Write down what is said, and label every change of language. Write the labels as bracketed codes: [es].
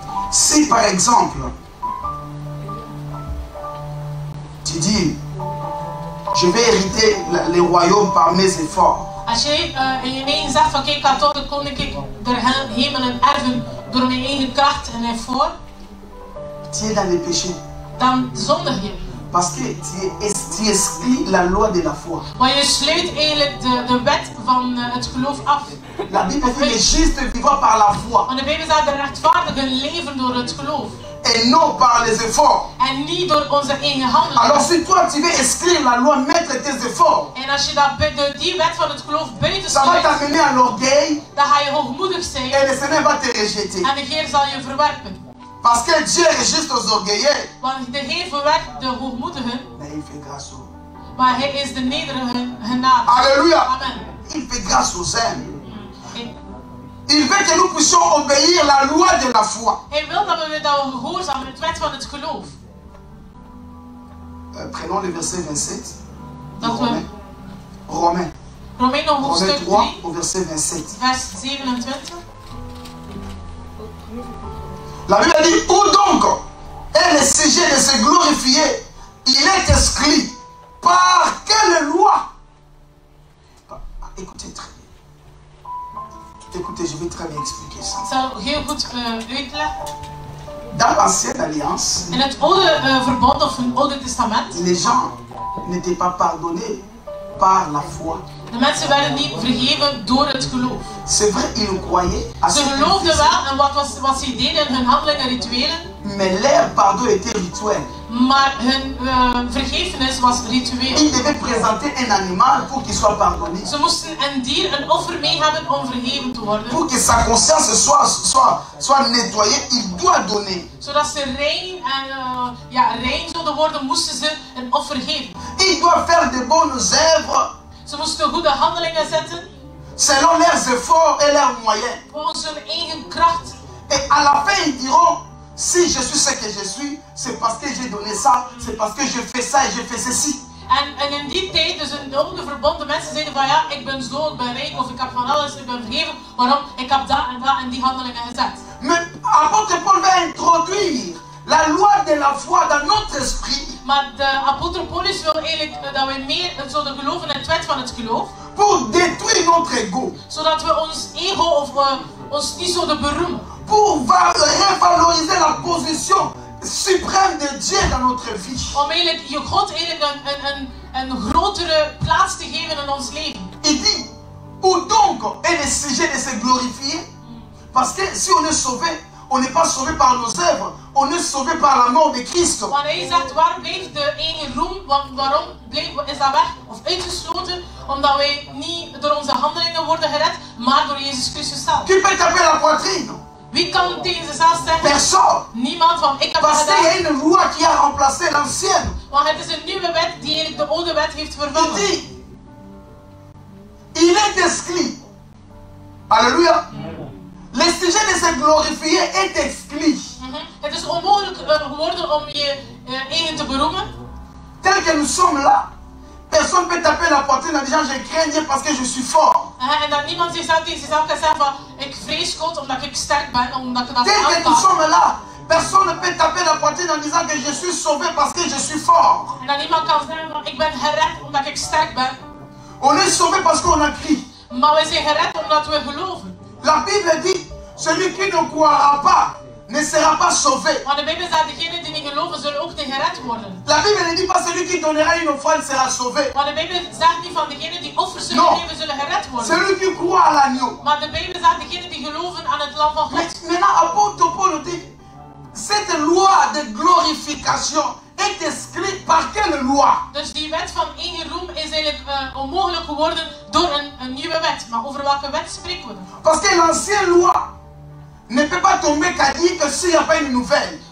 [fr] Si par exemple, tu dis, je vais hériter les royaumes par mes efforts. [nl] Als jij in je eigen zegt van kijk, ik ga toch de koninkrijk der hemelen erven door mijn eigen kracht en effort, [fr] Tu es dans le péché. [nl] dan zondig je. [fr] Parce que tu estimes tu exclus la loi de la foi. [nl] Maar je sluit eigenlijk de wet van het geloof af. [fr] La Bible dit les justes vivent par la foi. [nl] Want de Bijbel zegt de rechtvaardigen leven door het geloof. [fr] Et non par les efforts. [nl] En niet door onze eigen handelingen. [fr] Alors si toi tu veux exclure la loi, mettre tes efforts, [nl] En als je die wet van het geloof buiten [fr] ça va [nl] sluit, [fr] t'amener à l'orgueil [nl] dan ga je hoogmoedig zijn. [fr] et le Seigneur va te rejeter. [nl] En de Heer zal je verwerpen. [fr] Parce que Dieu rejette aux orgueilleux, [nl] Want de Heer verwerpt de hoogmoedigen, [fr] mais il fait grâce aux. [nl] maar Hij is de nederigen genadig. Alléluia. Amen. [fr] Il fait grâce aux humbles. [nl] En [fr] Il veut que nous puissions obéir la loi de la foi. [nl] Hij wil dat we gehoorzamen het wet van het geloof. [fr] Prenons le verset 27. [nl] Dat we [fr] Romains [nl] Romeinen hoofdstuk 3 3, [fr] au verset 27. [nl] vers 27. [fr] La Bible dit, où donc est le sujet de se glorifier? Il est exclu. Par quelle loi? Écoutez très bien. Écoutez, je vais très bien expliquer ça. [nl] Ik zal heel goed uitleggen. [fr] Dans l'ancienne alliance, [nl] In het oude verbond of het oude testament, [fr] les gens n'étaient pas pardonnés par la foi. [nl] de mensen werden niet vergeven door het geloof. [fr] C'est vrai, ils croyaient à ce [nl] Ze [fr] qu'ils [nl] geloofden [fr] faisaient, [nl] wel en wat ze deden in hun handelingen, rituelen, [fr] mais leur pardon était rituel. [nl] maar hun vergevenis was ritueel. [fr] Ils devaient présenter un animal pour qu'il soit pardonné. [nl] Ze moesten een dier, een offer mee hebben om vergeven te worden. [fr] Pour que sa conscience soit nettoyée, il doit donner. [nl] Zodat ze rein zouden worden, moesten ze een offer geven. [fr] Il doit faire de bonnes œuvres [nl] Ze moesten goede handelingen zetten, [fr] selon leurs efforts et leurs moyens. [nl] volgens hun eigen kracht. [fr] Et à la fin, ils diront, si je suis ce que je suis, c'est parce que j'ai donné ça, c'est parce que je fais ça et je fais ceci. [nl] En in die tijd, dus in de oude verbond, de mensen zeiden van ja, ik ben zo, ik ben rijk, of ik heb van alles, ik ben vergeven. Waarom? Ik heb dat en die handelingen gezet. [fr] Mais apôtre Paul va introduire la loi de la foi dans notre esprit [nl] Maar de apostel Paulus wil eigenlijk dat we meer zouden geloven in het wet van het geloof. [fr] pour détruire notre ego, [nl] Zodat we ons ego of ons niet zouden beroemen. [fr] pour revaloriser la position suprême de Dieu dans notre vie. [nl] Om eigenlijk je God eigenlijk een grotere plaats te geven in ons leven. [fr] Il dit, où donc est le sujet de se glorifier? Parce que si on est sauvé, on n'est pas sauvé par nos œuvres, on est sauvé par la mort de Christ. [nl] Want hij zegt, waar blijft de eigen roem? Waarom is dat weg of uitgesloten? Omdat wij niet door onze handelingen worden gered, maar door Jezus Christus zelf. [fr] Qui peut taper la poitrine? [nl] Wie kan tegen zichzelf zeggen? [fr] Personne. [nl] Niemand, van ik heb dat [fr] Parce qu'il y a [nl] gedaan. [fr] une loi qui a remplacé l'ancienne. [nl] Want het is een nieuwe wet die eigenlijk de oude wet heeft [fr] Il [nl] vervangen. [fr] dit, il est exclu. Alléluia. Le sujet de se glorifier est exclu. [nl] Het is onmogelijk geworden om je eigen te beroemen. [fr] Tel que nous sommes là, personne ne peut taper la poitrine en disant je crains Dieu parce que je suis fort. [nl] En dat niemand zichzelf tegen zichzelf kan zeggen van ik vrees God omdat ik sterk ben, omdat ik dat [fr] Tel que nous [nl] aanpak. [fr] sommes là, personne ne peut taper la poitrine en disant que je suis sauvé parce que je suis fort. [nl] En dat niemand kan zeggen van ik ben gered omdat ik sterk ben. [fr] On est sauvé parce qu'on a crié. [nl] Maar wij zijn gered omdat we geloven. [fr] La Bible dit, celui qui ne croira pas ne sera pas sauvé. [nl] Want de Bijbel zegt, degenen die niet geloven zullen ook niet gered worden. [fr] La Bible ne dit pas celui qui donnera une offrande sera sauvé. [nl] Want de Bijbel zegt niet van degenen die offers zullen [fr] Non. [nl] geven zullen gered worden. [fr] Celui qui croit à l'agneau. [nl] Maar de Bijbel zegt, degenen die geloven aan het lam van God. [fr] Maintenant, apôtre Paul dit, cette loi de glorification est inscrite par quelle loi? [nl] Dus die wet van eigen roem is eigenlijk onmogelijk geworden door een nieuwe wet. Maar over welke wet spreken we dan? [fr] Parce que l'ancienne loi ne peut pas tomber caduque s'il n'y a pas une nouvelle.